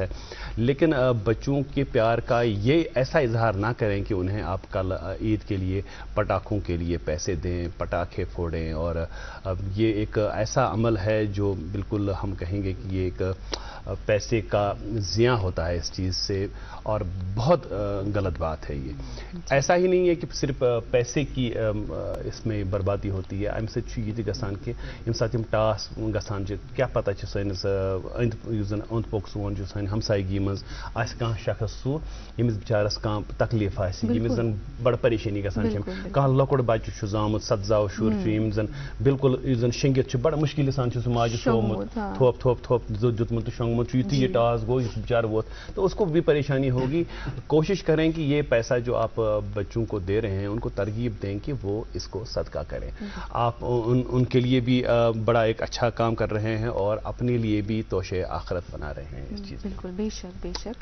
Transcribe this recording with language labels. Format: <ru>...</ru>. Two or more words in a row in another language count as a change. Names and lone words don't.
<ur>لیکن بچوں کے پیار کا یہ ایسا اظہار نہ کریں کہ انہیں آپ کل عید کے لیے پٹاخوں کے لیے پیسے دیں، پٹاخے پھوڑیں. اور یہ ایک ایسا عمل ہے جو بالکل ہم کہیں گے کہ یہ ایک پیسے کا ضیاع ہوتا ہے اس چیز سے، اور بہت غلط بات ہے یہ. ایسا ہی نہیں ہے کہ صرف پیسے کی اس میں بربادی ہوتی ہے.</ur> <ks>امہ سۭتۍ چھُ یہِ تہِ گژھان کہ ییٚمہِ ساتہٕ یِم ٹاس گژھان چھِ، کیا پتہ چھِ سٲنِس یُس زن اوٚنٛد پوٚک سون چھُ، سانہِ ہمسایگی منٛز آسہِ کانٛہہ شخص سُہ ییٚمِس بِچارس کانٛہہ تکلیٖف آسہِ، ییٚمِس زن بڑٕ پریشٲنی گژھان چھِ. کانٛہہ لۄکُٹ بچہِ چھُ زامُت، 7 شُر چھُ یِم زن بالکل یُس زن شۄنٛگِتھ چھُ، بڑٕ مُشکِلہِ سان چھُ سُہ ماجہِ تھوٚومُت، تھوٚپ دیُتمُت تہٕ شۄنٛگمُت چھُ. یُتھُے یہ ٹاس گوٚو، یُس بِچارٕ ووت</ks> <ur>تو اس کو بھی پریشانی ہوگی. کوشش کریں کہ یہ پیسہ جو آپ بچوں کو دے رہے ہیں ان کو ترغیب دیں کہ وہ اس کو صدقہ کریں. آپ ان کے لیے بھی بڑا ایک اچھا کام کر رہے ہیں اور اپنے لیے بھی توشے آخرت بنا رہے ہیں اس چیز. بالکل، بے شک بے شک.</ur>